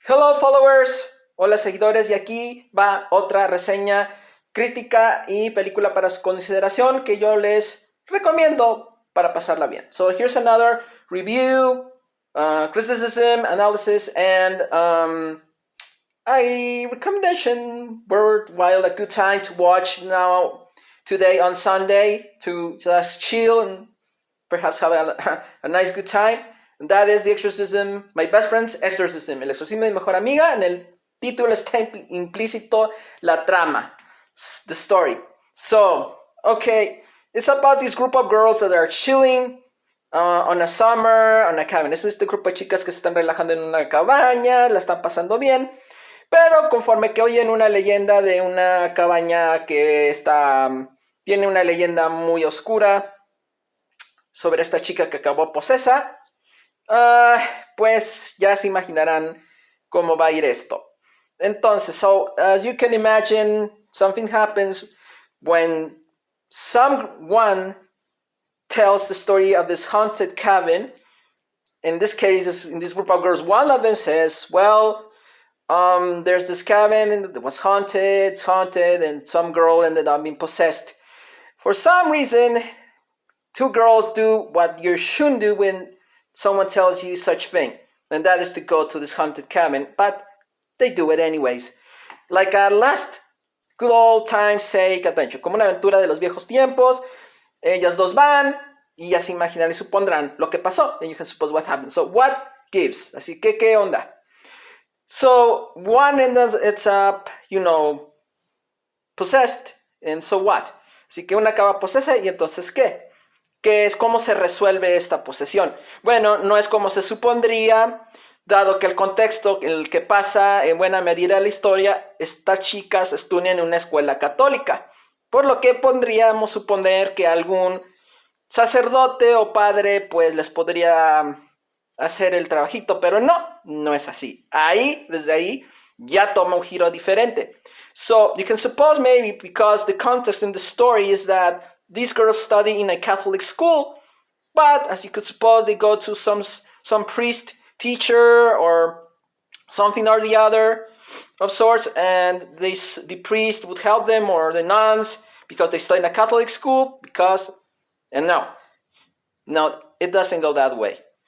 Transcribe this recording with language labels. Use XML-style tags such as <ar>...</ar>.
<en>Hello followers,</en> <es>hola seguidores, y aquí va otra reseña, crítica y película para su consideración que yo les recomiendo para pasarla bien.</es> <en>So here's another review, criticism, analysis, and a recommendation worthwhile, a good time to watch now today on Sunday to just chill and perhaps have a nice good time. And that is The Exorcism, My Best Friend's Exorcism,</en> <es>el exorcismo de mi mejor amiga. En el título está implícito la trama,</es> <en>the story. So, okay, it's about this group of girls that are chilling on a summer, on a cabin.</en> <es>Es este grupo de chicas que se están relajando en una cabaña, la están pasando bien. Pero conforme que oyen una leyenda de una cabaña que tiene una leyenda muy oscura sobre esta chica que acabó posesa, pues ya se imaginarán cómo va a ir esto.</es> <en>Entonces, so as you can imagine, something happens when someone tells the story of this haunted cabin. In this case, in this group of girls, one of them says, well, there's this cabin that was haunted, it's haunted, and some girl ended up being possessed. For some reason, two girls do what you shouldn't do when someone tells you such thing, and that is to go to this haunted cabin, but they do it anyways. Like a last good old time sake adventure,</en> <es>como una aventura de los viejos tiempos. Ellas dos van y ya se imaginan y supondrán lo que pasó,</es> <en>and you can suppose what happened. So what gives?</en> <es>Así que, ¿qué onda?</es> <en>So one ends up, possessed, and so what?</en> <es>Así que una acaba posesa y entonces, ¿qué? ¿Qué es? ¿Cómo se resuelve esta posesión? Bueno, no es como se supondría, dado que el contexto en el que pasa en buena medida la historia, estas chicas estudian en una escuela católica, por lo que podríamos suponer que algún sacerdote o padre pues les podría hacer el trabajito, pero no es así. Desde ahí, ya toma un giro diferente.</es> <en>So, you can suppose maybe because the context in the story is that these girls study in a Catholic school, but as you could suppose, they go to some priest, teacher, or something or the other of sorts, and the priest would help them, or the nuns, because they study in a Catholic school, and no, it doesn't go that way.</en>